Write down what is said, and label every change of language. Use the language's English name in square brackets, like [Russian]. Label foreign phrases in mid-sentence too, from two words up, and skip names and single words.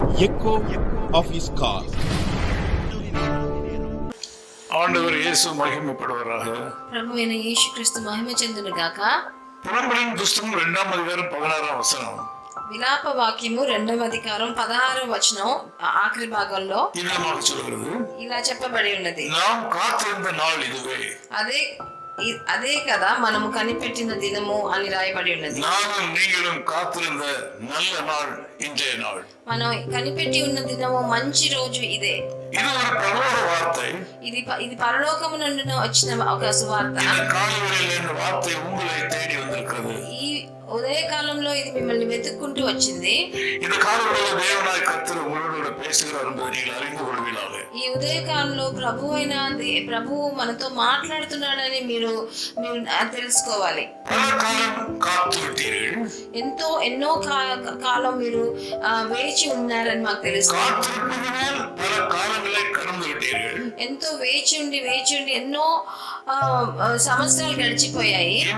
[English] echo of his call. [Tamil] ஆண்டவர் இயேசு மகிமைப்படுவாராக. [Telugu] ప్రభువైన యేసుక్రీస్తు మహిమ చెందును గాక. [Tamil] புலம்பலின் புஸ்தகம் [Telugu] 2వ అధ్యాయం 16వ వచనం. విలాప వాక్యము 2వ అధ్యాయం 16వ వచనం ఆఖరి భాగంలో ఇలా చెప్పబడి ఉన్నది. [Tamil] நாம் காத்திருந்த நாள் இதுவே. [Telugu] అదే కదా మనము కనిపెట్టిన దినము అని రాయబడి ఉన్నది. [Tamil] நானும் நீங்களும் காத்திருந்த நல்ல நாள் இன்றைய நாள். [Telugu] మనం కనిపెట్టి ఉన్న దినము మంచి రోజు ఇదే. ఇది ఒక పరలోక వార్త. ఇది పరలోకము నుండి వచ్చిన ఒక సువార్త. [Tamil] இந்த காலையிலே இந்த வார்த்தை உங்களை தேடி வந்திருக்கிறது. [Telugu] ఈ ఉదయ కాలంలో ఇది మిమ్మల్ని వెతుక్కుంటూ వచ్చింది. [Tamil] இந்த காலையிலே தேவனாய் கர்த்தர் உங்களோடு பேசுகிறார் என்பதை நீங்கள் அறிந்து கொள்வீர்களாக. [Telugu] ఈ ఉదయ కాలంలో ప్రభువు మనతో మాట్లాడుతున్నాడని మీరు తెలుసుకోవాలి. ఎన్నో కాలం మీరు వేచి ఉన్నారని మాకు తెలుసు. ఎంతో వేచి ఉండి ఎన్నో సంవత్సరాలు గడిచిపోయాయి.